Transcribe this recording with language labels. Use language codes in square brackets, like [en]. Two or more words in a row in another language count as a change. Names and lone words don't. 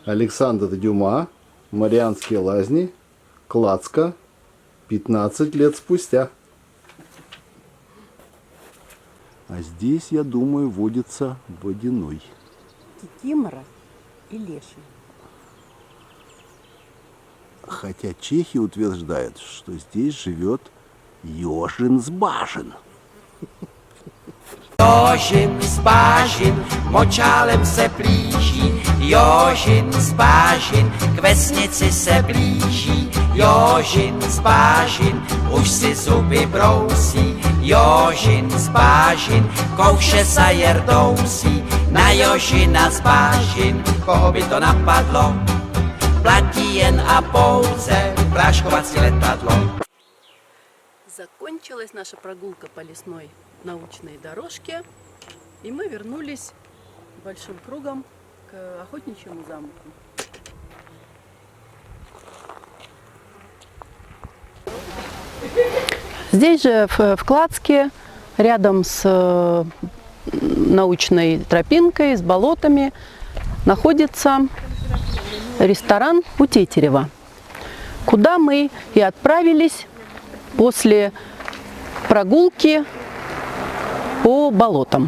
[ru] Александр Дюма, Марианские лазни, Клацка, 15 лет спустя. А здесь, я думаю, водится водяной. Кикимора и леший. Хотя чехи утверждают, что здесь живет ежин с башен. [cs] Jožin z Bážin močálem se blíží, Jožin z Bážin k vesnici se blíží, Jožin z Bážin už si zuby brousí, Jožin z Bážin kouše sa jerdousí, na Jožina z Bážin, koho by to napadlo, platí jen a pouze práškovací letadlo. [ru] Закончилась наша прогулка по лесной научной дорожке, и мы вернулись большим кругом к охотничьему замку. Здесь же, в Кладске, рядом с научной тропинкой, с болотами, находится ресторан у Тетерева, куда мы и отправились после прогулки по болотам.